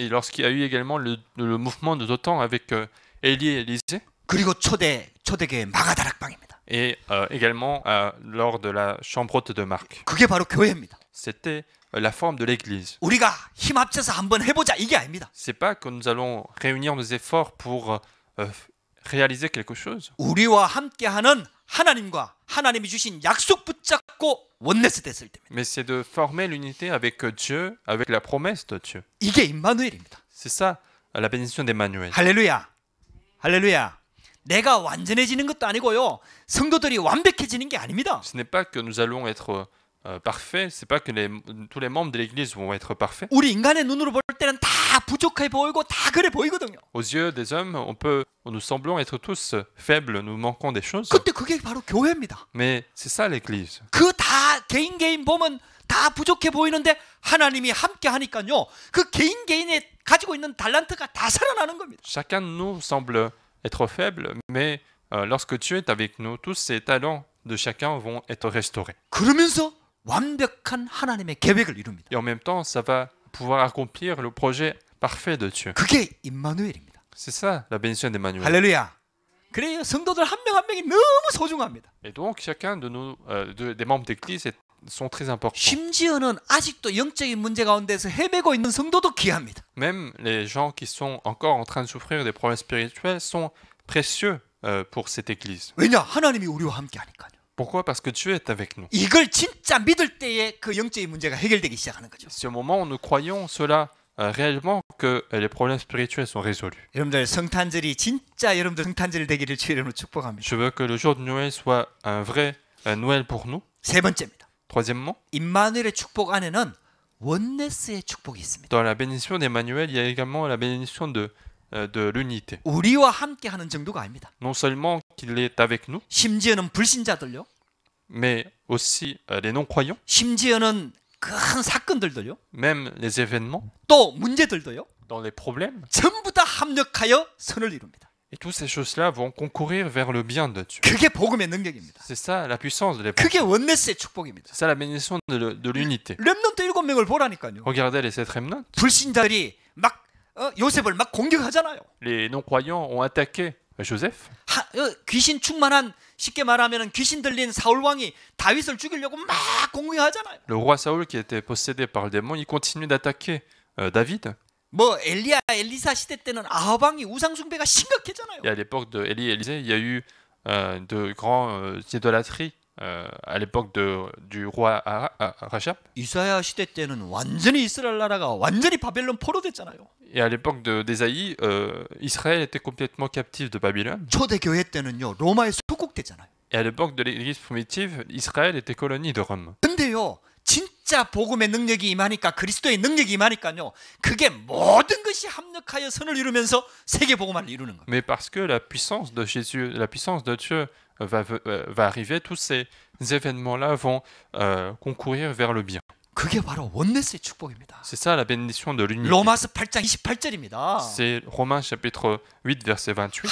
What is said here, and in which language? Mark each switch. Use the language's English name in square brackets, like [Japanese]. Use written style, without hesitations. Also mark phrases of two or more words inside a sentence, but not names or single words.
[French] et lorsqu'il y a eu également le mouvement de Dothan avec Élie et Élisée, [Korean] 그리고 초대교회 마가다락방입니다. [French] et également lors de la chambre haute de Marc. [Korean] 그게 바로 교회입니다. [French] C'était la forme de l'Église. [Korean] 우리가 힘 합쳐서 한번 해보자 이게 아닙니다. [French] C'est pas que nous allons réunir nos efforts pour réaliser quelque chose. [Korean] 우리와 함께하는 하나님과 하나님이 주신 약속 붙잡고 원네스 됐을 때입니다. [French] Mais c'est de former l'unité avec Dieu, avec la promesse de Dieu. [Korean] 이게 임마누엘입니다. [French] C'est ça, la bénédiction d'Emmanuel. [Korean] 할렐루야. 할렐루야. 내가 완전해지는 것도 아니고요. 성도들이 완벽해지는 게 아닙니다. [French] Ce n'est pas que nous allons être parfaits, c'est pas que tous les membres de l'Église vont être parfaits. [Korean] 우리 인간의 눈으로 볼 때는 다 부족해 보이고 다 그래 보이거든요. [French] Aux yeux des hommes, nous semblons être tous faibles, nous manquons des choses. [Korean] 그때 그게 바로 교회입니다. [French] Mais c'est ça l'Église. [Korean] 그 다 개인 보면 다 부족해 보이는데 하나님이 함께 하니까요. 그 개인의 가지고 있는 달란트가 다 살아나는 겁니다. [French] Chacun de nous semble être faible, mais lorsque Dieu est avec nous, tous ces talents de chacun vont être restaurés. [Korean] 그러면서 완벽한 하나님의 계획을 이룹니다. [French] Et en même temps, ça va pouvoir accomplir le projet parfait de Dieu. [Korean] 그게 임마누엘입니다. [French] C'est ça la bénédiction d'Emmanuel. [Korean] 할렐루야. 그래요. 성도들 한 명 한 명이 너무 소중합니다. [French] Et donc chacun de nous, des membres d'Église sont très importants. [Korean] 심지어는 아직도 영적인 문제 가운데서 헤매고 있는 성도도 귀합니다. [French] Même les gens qui sont encore en train de souffrir des problèmes spirituels sont précieux pour cette Église. [Korean] 왜냐? 하나님이 우리와 함께 하니까요. [French] Pourquoi? Parce que Dieu est avec nous. [Korean] 이걸 진짜 믿을 때에 그 영적인 문제가 해결되기 시작하는 거죠. [French] C'est au moment où nous croyons cela réellement que les problèmes spirituels sont résolus. [Korean] 여러분들 성탄절이 진짜 여러분들 성탄절 되기를 주의 이름으로 축복합니다. [French] Je veux que le jour de Noël soit un vrai Noël pour nous. [Korean] 세 번째입니다. [French] Troisièmement, [Korean] 임마누엘의 축복 안에는 원네스의 축복이 있습니다. [French] dans la bénédiction d'Emmanuel, il y a également la bénédiction de l'unité. [Korean] 우리와 함께하는 정도가 아닙니다. [French] Non seulement qu'il est avec nous, [Korean] 심지어는 불신자들요. [French] mais aussi les non-croyants, [Korean] 심지어는 큰 사건들도요. [French] même les événements, [Korean] 또 문제들도요. [French] dans les problèmes. [Korean] 전부 다 합력하여 선을 이룹니다. [French] Et toutes ces choses-là vont concourir vers le bien de Dieu. [Korean] 그게 복음의 능력입니다. [French] C'est ça la puissance de l'évangile. [Korean] 그게 원네스의 축복입니다. [French] C'est ça la bénédiction de l'unité. [Korean] 렘넌트 7명을 보라니까요. [French] Regardez les 7 remnants. [Korean] 불신자들이 막 요셉을 막 공격하잖아요. [French] Les non-croyants ont attaqué Joseph. [Korean] 귀신 충만한 쉽게 말하면 귀신 들린 사울 왕이 다윗을 죽이려고 막 공격하잖아요. [French] Le roi Saoul qui était possédé par le démon, il continue d'attaquer David. [Korean] 뭐 엘리야 엘리사 시대 때는 아합 왕이 우상 숭배가 심각했잖아요. [French] Et à l'époque de Élie et Élisée, il y a eu de grands idolâtries à l'époque du roi Rajab. [Korean] 이사야 시대 때는 완전히 이스라엘 나라가 완전히 바벨론 포로됐잖아요. [French] Et à l'époque d'Ésaïe, Israël était complètement captif de Babylone. [Korean] 초대 교회 때는요 로마에 속국됐잖아요. [French] Et à l'époque de l'Église primitive, Israël était colonie de Rome. [Korean] 근데요 진짜 복음의 능력이 임하니까 그리스도의 능력이 임하니까요 그게 모든 것이 합력하여 선을 이루면서 세계 복음화를 이루는 겁니다. [French] Mais parce que la puissance de Jésus, la puissance de Dieu va arriver, tous ces événements-là vont concourir vers le bien. [Korean] 그게 바로 원네스의 축복입니다. [French] C'est ça la bénédiction de l'unité. [Korean] 로마서 8장 28절입니다. [French] C'est Romains chapitre 8 verset 28.